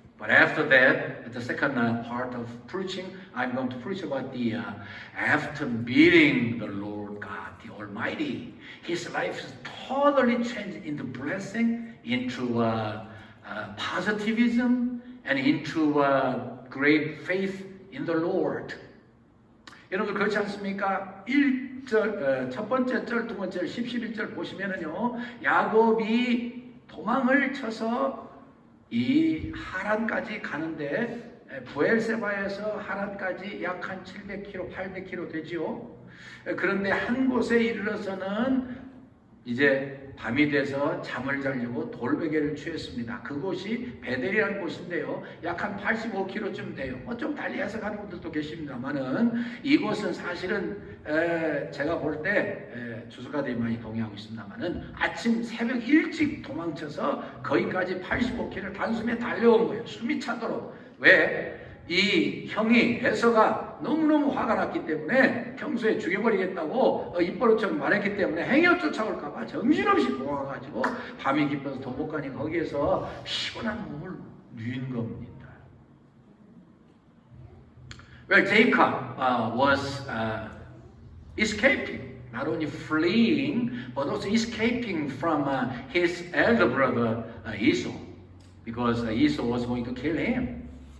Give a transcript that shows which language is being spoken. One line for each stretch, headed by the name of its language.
English: But after that, at the second part of preaching, I'm going to preach about the after meeting the Lord God, the Almighty. His life is totally changed into blessing, into positivism, and into great faith in the Lord.
Korean: 여러분 그렇지 않습니까? 1절, 첫 번째 절, 두 번째 절, 10, 11절 보시면은요, 야곱이 도망을 쳐서 이 하란까지 가는데, 부엘세바에서 하란까지 약 한 700km, 800km 되지요. 그런데 한 곳에 이르러서는 이제 밤이 돼서 잠을 자려고 돌베개를 취했습니다. 그곳이 베델이라는 곳인데요, 약 한 85km쯤 돼요. 좀 달리해서 가는 분들도 계십니다만은 이곳은 사실은 제가 볼 때 주석가들이 많이 동의하고 있습니다만은 아침 새벽 일찍 도망쳐서 거기까지 85km 단숨에 달려온 거예요. 숨이 차도록. 왜? 이 형이 에서가 너무너무 화가 났기 때문에 평소에 죽여버리겠다고 입버릇처럼 말했기 때문에 행여 쫓아올까봐 정신없이 도망가가지고 밤이 깊어서 더 못 가니 거기에서 피곤한 몸을 누인 겁니다.
English: Well, Jacob was escaping, not only fleeing, but also escaping from his elder brother Esau, because Esau was going to kill him.